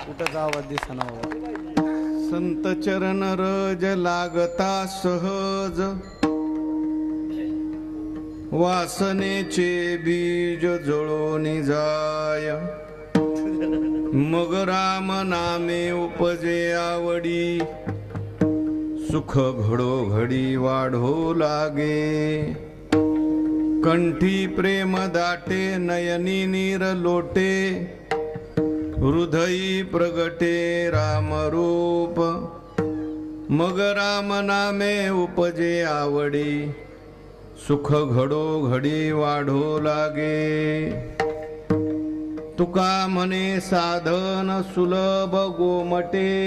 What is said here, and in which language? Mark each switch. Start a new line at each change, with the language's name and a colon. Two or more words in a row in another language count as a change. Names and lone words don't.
Marathi: आवाज दिसना बाबा. संत चरण रज लागता सहज वासनेचे बीज जळून जाय मग राम नामे उपजे आवडी सुख घडो घडी वाढो लागे कंठी प्रेम दाटे नयनी नीर लोटे हृदयी प्रगटे राम रूप मग राम नामे उपजे आवडी सुख घडो घडी वाढो लागे तुका म्हणे साधन सुलभ गोमटे